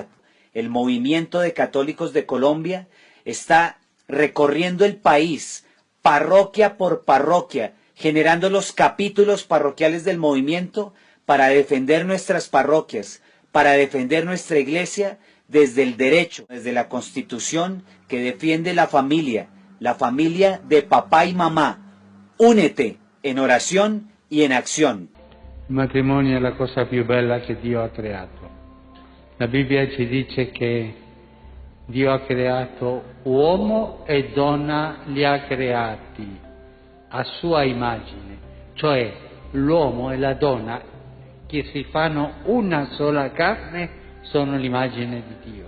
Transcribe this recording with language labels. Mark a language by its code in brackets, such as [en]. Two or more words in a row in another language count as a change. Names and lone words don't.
[es] El movimiento de católicos de Colombia está recorriendo el país, parroquia por parroquia, generando los capítulos parroquiales del movimiento para defender nuestras parroquias, para defender nuestra iglesia desde el derecho, desde la Constitución que defiende la familia de papá y mamá. Únete en oración y en acción. [it] Il matrimonio è la cosa più bella che Dio ha creato. La Bibbia ci dice che Dio ha creato uomo e donna, li ha creati a sua immagine, cioè l'uomo e la donna che si fanno una sola carne sono l'immagine di Dio.